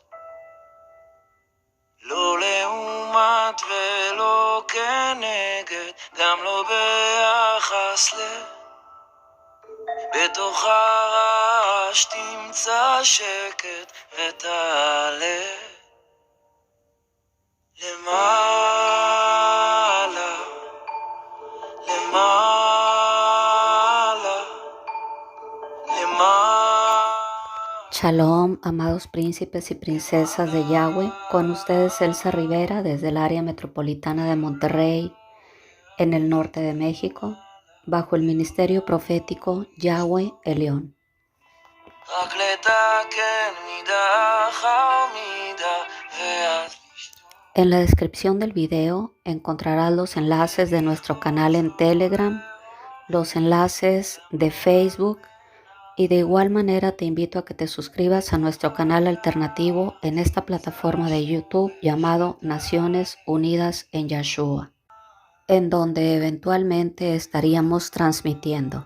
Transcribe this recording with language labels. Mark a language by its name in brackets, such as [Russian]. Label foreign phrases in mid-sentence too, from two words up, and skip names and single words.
[Hebrew] לא לעומת ולא כנגד, גם לא ביחס בתוך הרעש תמצא שקט ותעלה למעלה, למעלה, למעלה. [Spanish] Shalom, amados príncipes y princesas de Yahweh, con ustedes Elsa Rivera desde el área metropolitana de Monterrey, en el norte de México, bajo el ministerio profético Yahweh Elión. En la descripción del video encontrarás los enlaces de nuestro canal en Telegram, los enlaces de Facebook, y de igual manera te invito a que te suscribas a nuestro canal alternativo en esta plataforma de YouTube llamado Naciones Unidas en Yahshua, en donde eventualmente estaríamos transmitiendo.